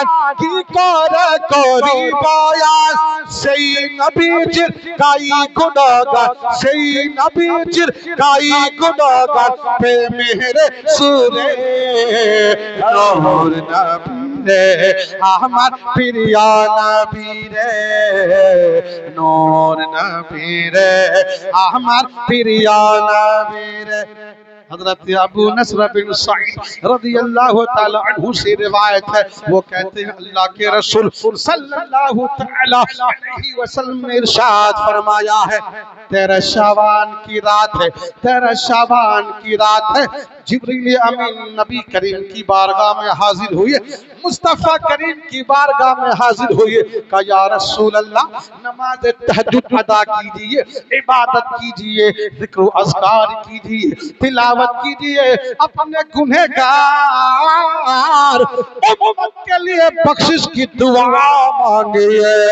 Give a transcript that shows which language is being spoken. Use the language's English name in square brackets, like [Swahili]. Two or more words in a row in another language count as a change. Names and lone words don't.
[Bangla] কি করে করি বয়ান সেই নবীজির গাই গুণগান সেই নবীজির গাই গুণগান প্রেমের সুরে নূর নবীরে আমার প্রিয় নবীরে নূর নবীরে আমার প্রিয় নবীরে। [Urdu] حضرت ابو نصر بن سعید [Arabic] رضی اللہ تعالی عنہ [Urdu] سے روایت ہے، وہ کہتے ہیں اللہ کے رسول صلی [Arabic] اللہ تعالی علیہ وسلم [Urdu] نے ارشاد فرمایا ہے 13 شعبان کی رات ہے 13 شعبان کی رات ہے جبریل امین نبی کریم کی بارگاہ میں حاضر ہوئے مصطفیٰ کریم کی بارگاہ میں حاضر ہوئے کہا [Arabic] یا رسول اللہ [Urdu] نماز تہجد ادا کیجئے عبادت کیجئے ذکر و اذکار کیجئے تلاوت کیجئے اپنے گنہگار امت کے لیے بخشش کی دعا مانگئے۔